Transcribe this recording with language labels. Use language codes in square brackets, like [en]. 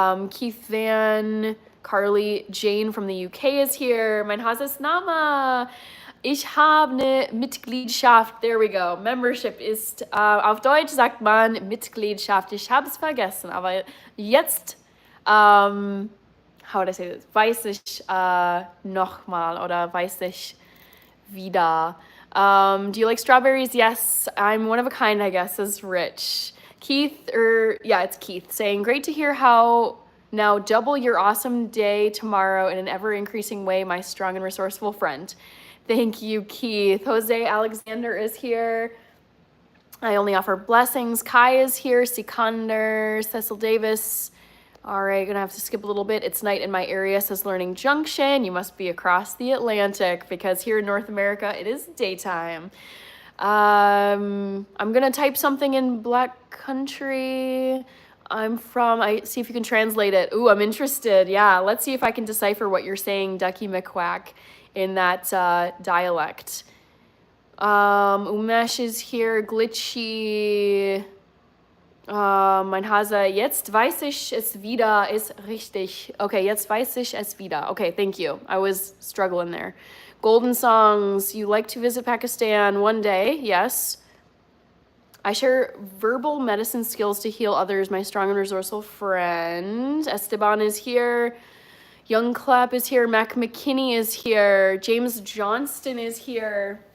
[en] Keith Van, Carly, Jane from the UK is here. [de] Mein Hases Nama. Ich habe eine Mitgliedschaft. [en] There we go. Membership [de] ist, auf Deutsch sagt man Mitgliedschaft. Ich habe es vergessen, aber jetzt, [en] how would I say this? [de] Weiß ich nochmal oder weiß ich wieder. [en] Do you like strawberries? Yes, I'm one of a kind, I guess, says Rich. Keith, it's Keith, saying, great to hear how now double your awesome day tomorrow in an ever-increasing way, my strong and resourceful friend. Thank you, Keith. Jose Alexander is here. I only offer blessings. Kai is here. Sikander, Cecil Davis. All right, gonna have to skip a little bit. It's night in my area, says Learning Junction. You must be across the Atlantic because here in North America, it is daytime. I'm gonna type something in Black Country. I see if you can translate it. Ooh, I'm interested. Yeah, let's see if I can decipher what you're saying, Ducky McQuack, in that dialect. Umesh is here, Glitchy. [de] Mein Hase, jetzt weiß ich es wieder, ist richtig. Okay, jetzt weiß ich es wieder. [en] Okay, thank you. I was struggling there. Golden Songs, you like to visit Pakistan one day, yes. I share verbal medicine skills to heal others, my strong and resourceful friend. Esteban is here. Young Clap is here. Mac McKinney is here. James Johnston is here.